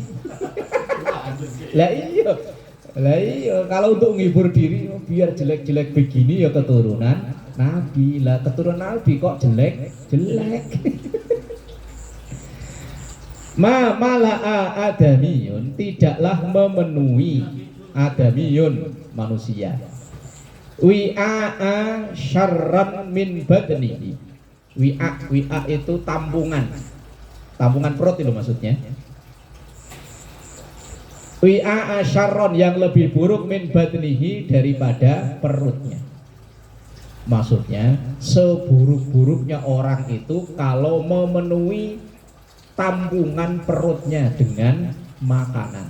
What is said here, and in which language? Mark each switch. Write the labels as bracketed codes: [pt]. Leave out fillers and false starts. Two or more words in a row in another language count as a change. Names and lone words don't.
[id] Lah iya, kalau untuk menghibur diri biar jelek-jelek begini ya keturunan Nabi. Lah keturunan Nabi kok jelek. [ar] ملأ آدمي, [id] tidaklah memenuhi adamiyun manusia. [ar] وعاء شرا من بطنه. [id] Wi'a itu tampungan perut itu maksudnya. [ar] وعاء شرا, [id] yang lebih buruk [ar] من بطنه, [id] daripada perutnya. Maksudnya seburuk-buruknya orang itu kalau memenuhi tampungan perutnya dengan makanan.